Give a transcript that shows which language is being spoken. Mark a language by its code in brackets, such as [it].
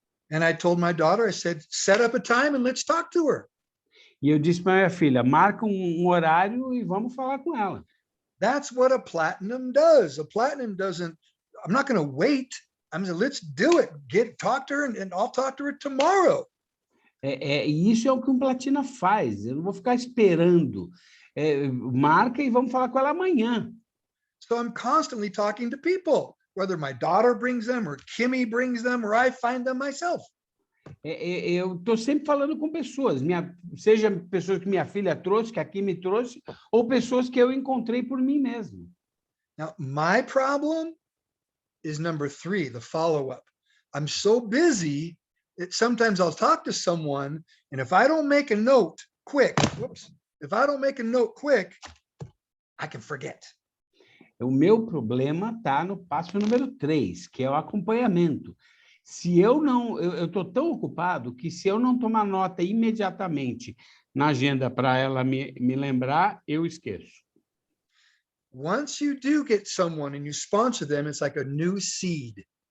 [en] And I told my daughter, I said, set up a time and let's talk to her. [pt] E eu disse para minha filha, marca um horário e vamos falar com ela. [en] That's what a platinum does. A platinum doesn't, I'm not going to wait. I'm saying, let's do it. Talk to her and I'll talk to her tomorrow. [pt] E isso é o que um Platina faz. Eu não vou ficar esperando. Marca e vamos falar com ela amanhã. [en] So I'm constantly talking to people, whether my daughter brings them or Kimmy brings them or I find them myself. [pt] Eu estou sempre falando com pessoas, seja pessoas que minha filha trouxe, que aqui me trouxe, ou pessoas que eu encontrei por mim mesmo. [en] Now, my problem is number 3, the follow-up. I'm so busy that sometimes I'll talk to someone, and if I don't make a note quick, if I don't make a note quick, I can forget. [pt] O meu problema está no passo número 3, que é o acompanhamento. Se eu estou tão ocupado que se eu não tomar nota imediatamente na agenda para ela me lembrar, eu esqueço. [en] Once you do get someone and you sponsor them, it's like a new seed.